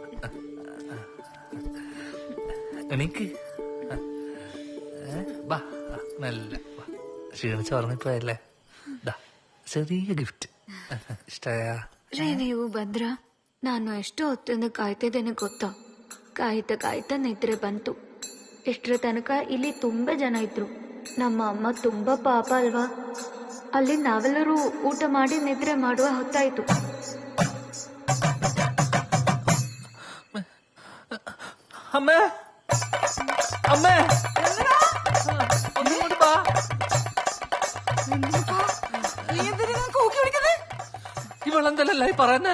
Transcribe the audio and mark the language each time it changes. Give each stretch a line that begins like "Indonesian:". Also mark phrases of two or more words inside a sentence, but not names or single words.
Malayalam: എനിക്ക് ബാ നല്ല ക്ഷീണിച്ച് ഉറങ്ങിപ്പോയല്ലേ. ചെറിയ ഗിഫ്റ്റ് ഇഷ്ടായ?
Kannada: ರೀ ನೀವು ಬಂದ್ರ ನಾನು ಎಷ್ಟು ಹೊತ್ತಿಂದ ಕಾಯ್ತಿದ್ದೇನೆ ಗೊತ್ತಾ. ಕಾಯ್ತಾ ನಿದ್ರೆ ಬಂತು. ಇಷ್ಟರ ತನಕ ಇಲ್ಲಿ ತುಂಬಾ ಜನ ಇದ್ರು. ನಮ್ಮ ಅಮ್ಮ ತುಂಬಾ ಪಾಪ ಅಲ್ವಾ. ಅಲ್ಲಿ ನಾವೆಲ್ಲರೂ ಊಟ ಮಾಡಿ ನಿದ್ರೆ ಮಾಡುವ ಹೊತ್ತಾಯ್ತು.
Malayalam: അമ്മേ അമ്മേ ഒന്നുകൂടി വാ. നീ എന്തിനാ കൂക്കി വിളിക്കുന്നത്? ഇവളെന്തല്ലേ പറയുന്നേ?